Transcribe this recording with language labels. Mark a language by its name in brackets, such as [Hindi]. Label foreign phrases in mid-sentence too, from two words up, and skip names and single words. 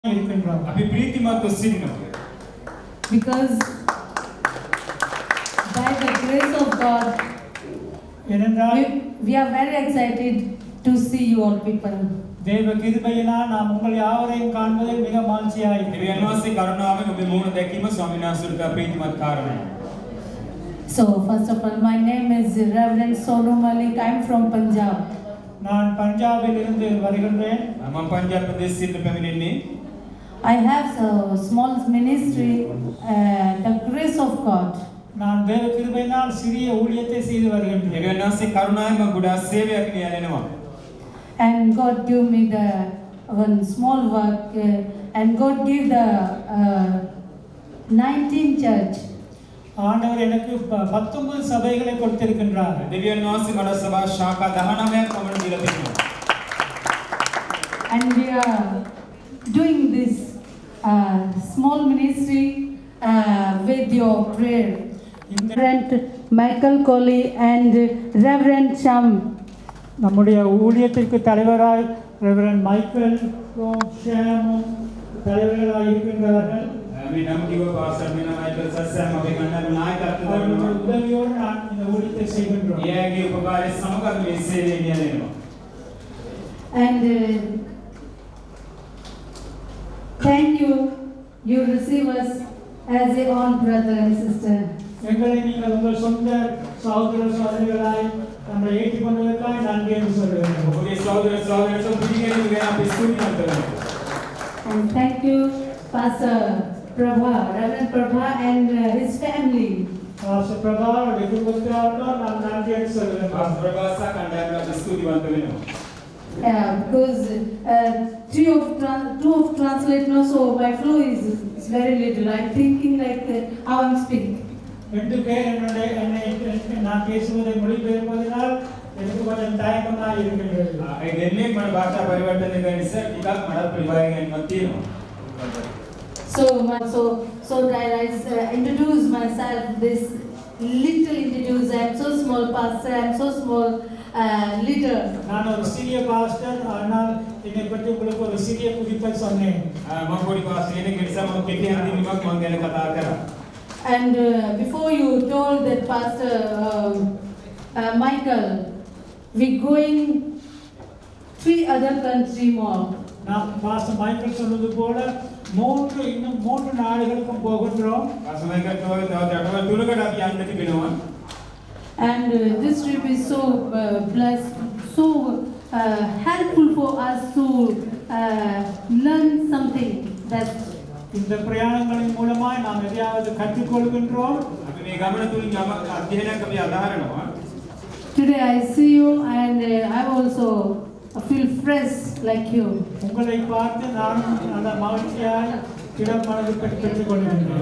[Sinhala] අපි ප්‍රීතිමත්ව සිටිනවා. [English] Because by the grace of God, we are very excited to see you all people. [Tamil] தேவ கிருபையினால் நாம் உங்கள் யாவரையும் காண்பதில் மிக மகிழ்ச்சியாக [Sinhala] දෙවියන් වහන්සේ කරුණාවෙන් ඔබේ මුහුණ දැකීම ස්වාමීන් වහන්සේට ප්‍රීතිමත් කාරණයක්. [English] So first of all, my name is Reverend Sonu Malik. I'm from Punjab. [Tamil] நான் பஞ்சாபில் இருந்து வருகின்றேன். [Sinhala] මම පංජාබ් ප්‍රදේශයෙන් පැමිණෙන්නේ. [English] I have a small ministry, the grace of God. [Tamil] நான் தேவ கிருபையினால் சிறிய ஊழியத்தை செய்து வருகின்றேன். [Sinhala] දෙවියන් වහන්සේ කරුණාවෙන් ගොඩාක් සේවයක් නියැලෙනවා. [English] And God gave me the one small work, and God gave the 19 church. [Tamil] ஆண்டவர் எனக்கு 19 சபைகளை கொடுத்திருக்கின்றார். [Sinhala] දෙවියන් වහන්සේ මට සභා ශාඛා 19ක් පමණ දීලා තිබෙනවා. [English] And we are doing this small ministry with your prayer. Reverend Michael Colley and Reverend Sham. [Tamil] நம்முடைய ஊழியத்திற்கு தலைவராய் ரெவரண்ட் மைக்கேல் ஷாமும் தலைவர்களாக இருக்கின்றார்கள். [Sinhala] මේ නම් කිව්ව පාස්ටර් මෙන්න මයිකල් සස්සම් අපේ කණ්ඩායම නායකත්වය [Tamil] அவர்களுடைய [Sinhala] දරනවා. [Tamil] உதவியோடு நான் இந்த ஊழியத்தை செய்கின்றோம். [Sinhala] එයාගේ උපකාරය සමග මේ සේවය නියැලෙනවා. [English] And thank you. You receive us as a own brother and sister. [Tamil] எங்களை நீங்கள் உங்கள் சொந்த சகோதர சகோதரிகளாய் நம்மை ஏற்றுக்கொண்டதற்காக நன்றி என்று சொல்கிறேன். [Sinhala] ඔබගේ සහෝදර සහෝදරියන්ට පිළිගැනීම ගැන අපි ස්තුතිවන්ත වෙනවා. [English] And thank you, Pastor Prabha, Reverend Prabha and his family. [Tamil] பாஸ்டர் பிரபா அவருடைய குடும்பத்தினருக்கும் நான் நன்றி என்று சொல்கிறேன். [Sinhala] පාස්ටර් ප්‍රභාසා කණ්ඩායමට අපි ස්තුතිවන්ත වෙනවා. [English] Because two of translate no, so my flow is very little. I'm thinking like how I'm speaking. [Tamil] ரெண்டு பேர் என்னை நான் பேசுவதை மொழிபெயர்ப்பதனால் எனக்கு கொஞ்சம் தயக்கமாக இருக்கின்றது. [Sinhala] ඒ දෙන්නේ මම භාෂා පරිවර්තනය කරන නිසා ටිකක් මට ප්‍රතිභාව ගැනීමක් තියෙනවා. [English] So that I introduce myself, this little introduce. I'm so small pastor, I'm so small leader. [Tamil] நான் ஒரு சிறிய பாஸ்டர், ஆனால் என்னை பற்றி உங்களுக்கு ஒரு சிறிய குறிப்பை சொன்னேன். [Sinhala] මම පොඩි පාස්ටර් කෙනෙක් ඒ නිසා මම කෙටි අන්තිමක් මම ගැන කතා කරා. [English] And before you told that Pastor Michael, we going 3 other country more. [Tamil] நான் பாஸ்டர் மைக்கேல் சொன்னது போல இன்னும் 3 நாடுகளுக்கும் போகின்றோம். [Sinhala] පාස්ටර් මයිකල් තව රටවල් තුනකට අපි යන්න තිබෙනවා. [English] And this trip is so blessed, so helpful for us to learn something. That [Tamil] இந்த பிரயாணங்களின் மூலமாய் நாம் எதையாவது கற்றுக்கொள்கின்றோம். [Sinhala] අපි මේ ගමන තුලින් යමක් අධ්‍යයනයක් අපි අදහරනවා. [English] today I see you and I also feel fresh like you. [Tamil] உங்களை பார்த்து நானும் அந்த மகிழ்ச்சியாய் இடம் மனது பெற்றுக்கொள்கின்றேன்.